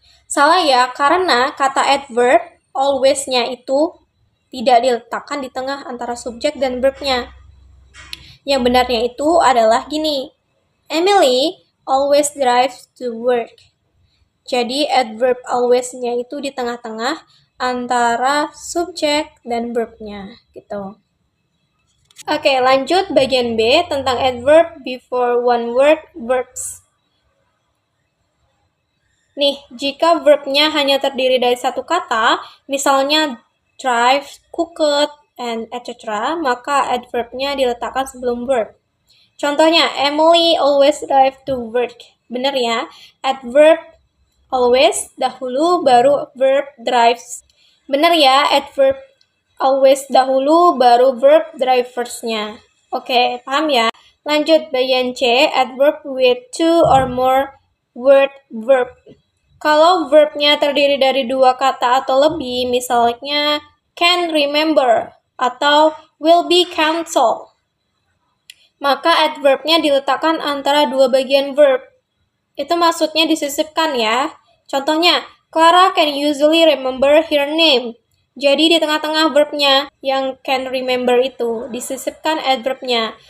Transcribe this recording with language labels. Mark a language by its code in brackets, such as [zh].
[id] Salah ya, karena kata adverb always-nya itu tidak diletakkan di tengah antara subjek dan verb-nya. Yang benarnya itu adalah gini. [en] Emily always drives to work. [id] Jadi adverb always-nya itu di tengah-tengah antara subjek dan verb-nya gitu. Oke, lanjut bagian B tentang [en] adverb before one word verbs. [id] Nih, jika verb-nya hanya terdiri dari satu kata, misalnya drive, cooked, and etc., maka adverb-nya diletakkan sebelum verb. Contohnya, [en] Emily always drive to work. [id] Bener ya, adverb always dahulu baru verb drives. Bener ya, adverb always dahulu baru verb driversnya. Oke, paham ya? Lanjut bagian C, [en] adverb with two or more word verb. [id] Kalau verbnya terdiri dari dua kata atau lebih, misalnya can remember atau will be cancel, maka adverbnya diletakkan antara dua bagian verb. Itu maksudnya disisipkan ya. Contohnya, [en] Clara can usually remember her name. [id] Jadi di tengah-tengah verbnya yang can remember itu disisipkan adverbnya.